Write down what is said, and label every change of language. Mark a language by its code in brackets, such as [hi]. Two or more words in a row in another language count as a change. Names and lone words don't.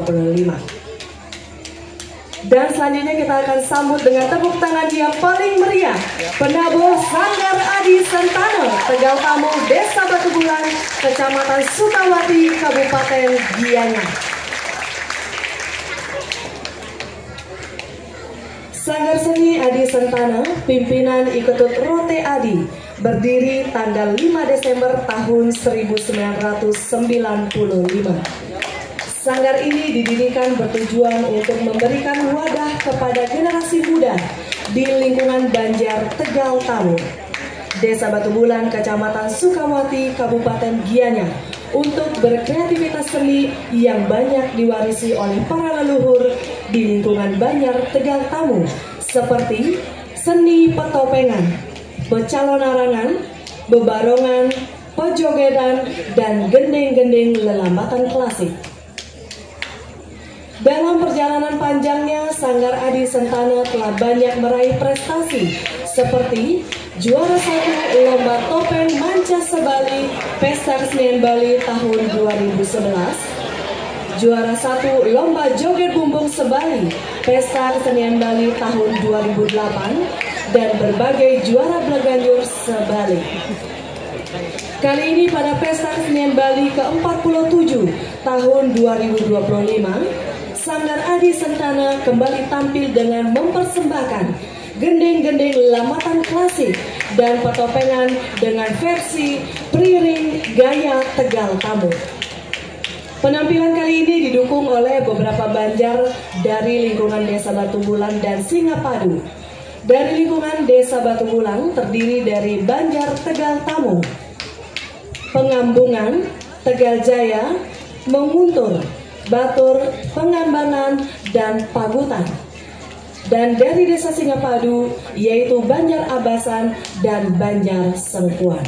[id] Dan selanjutnya kita akan sambut dengan tepuk tangan yang paling meriah penabuh Sanggar Adi Sentana Tegal Tamu, Desa Batu Bulan, Kecamatan Sukawati, Kabupaten Gianyar. Sanggar Seni Adi Sentana, pimpinan Iketut Rote Adi, berdiri tanggal 5 Desember tahun 1995. Sanggar ini didirikan bertujuan untuk memberikan wadah kepada generasi muda di lingkungan Banjar Tegal Tamu, Desa Batu Bulan, Kecamatan Sukawati, Kabupaten Gianyar, untuk berkreativitas seni yang banyak diwarisi oleh para leluhur di lingkungan Banjar Tegal Tamu, seperti seni petopengan, becalon arangan, bebarongan, pejogedan, dan gending-gending lelambatan klasik. Dalam perjalanan panjangnya, Sanggar Adi Sentana telah banyak meraih prestasi seperti juara 1 Lomba Topeng Manca Sebali Pesta Kesenian Bali tahun 2011, juara 1 Lomba Joget Bumbung Sebali Pesta Kesenian Bali tahun 2008, dan berbagai juara Bleganjur Sebali. Kali ini pada Pesta Kesenian Bali ke-47 tahun 2025, Sanggar Adi Sentana kembali tampil dengan mempersembahkan gending-gending lambatan klasik dan petopengan dengan versi priring gaya Tegal Tamu. Penampilan kali ini didukung oleh beberapa banjar dari lingkungan Desa Batu Bulan dan Singapadu. Dari lingkungan Desa Batu Bulan terdiri dari Banjar Tegal Tamu, Pengambungan, Tegal Jaya, Menguntur, Batur, Pengambanan, dan Pagutan. dan dari Desa Singapadu yaitu Banjar Abasan dan Banjar Sengkuan.